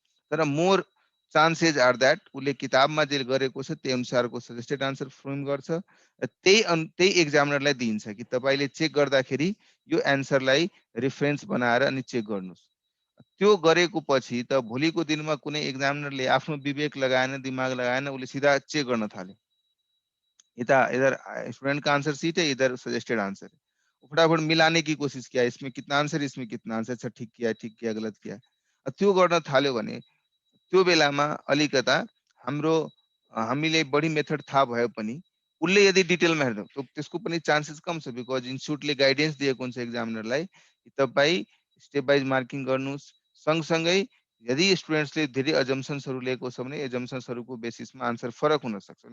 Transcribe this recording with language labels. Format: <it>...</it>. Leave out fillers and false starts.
<ne>तर</ne> <en>more chances are that</en> <ne>उसले किताबमा जे गरेको छ त्यही अनुसारको सजेस्टेड आन्सर फ्रेम गर्छ र त्यही एक्जामिनरलाई दिन्छ कि तपाईँले चेक गर्दाखेरि यो एन्सरलाई रेफरेन्स बनाएर अनि चेक गर्नुहोस्। त्यो गरेको पछि त भोलिको दिनमा कुनै एक्जामिनरले आफ्नो विवेक लगाएन, दिमाग लगाएन, उसले सिधा चेक गर्न थाल्यो।</ne> <hi>इधर स्टूडेंट का आंसर सीट है, इधर सजेस्टेड आंसर है। फटाफट मिलाने की कोशिश किया, इसमें कितना आंसर, इसमें कितना आंसर, अच्छा ठीक किया गलत किया।</hi> <ne>त्यो गर्न थाल्यो भने त्यो बेलामा अलिकता हामीले बढी मेथड थाहा भयो पनि उसले यदि डिटेलमा हेर्नु त त्यसको पनि चान्सेस कम छ। बिकज इन्स्टिट्युटले गाइडेन्स दिएको हुन्छ एक्जामिनरलाई कि तपाईँ स्टेप वाइज मार्किङ गर्नुहोस्। सँगसँगै यदि स्टुडेन्ट्सले धेरै अजम्सन्सहरू लिएको छ भने एजम्सन्सहरूको बेसिसमा आन्सर फरक हुन सक्छ।</ne>